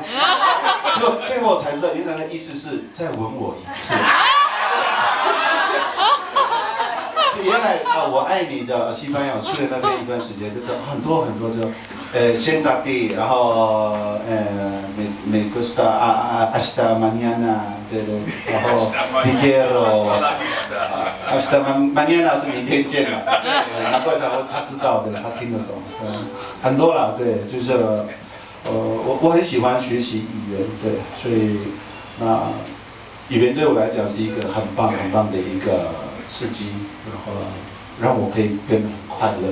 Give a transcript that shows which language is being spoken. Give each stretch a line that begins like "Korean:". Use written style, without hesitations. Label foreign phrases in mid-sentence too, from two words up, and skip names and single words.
Chinese: 结果最后才知道，原来的意思是再吻我一次。原来我爱你的西班牙，我去了那边一段时间，就是很多就siéntate，然
Spanish: 后 me gusta hasta mañana，
Chinese: 对，然后
Spanish: te quiero， hasta mañana
Chinese: 是明天见嘛，难怪他知道的，他听得懂，很多啦，对，就是我很喜欢学习语言，对，所以语言对我来讲是一个很棒的一个刺激，然后让我可以变得很快乐。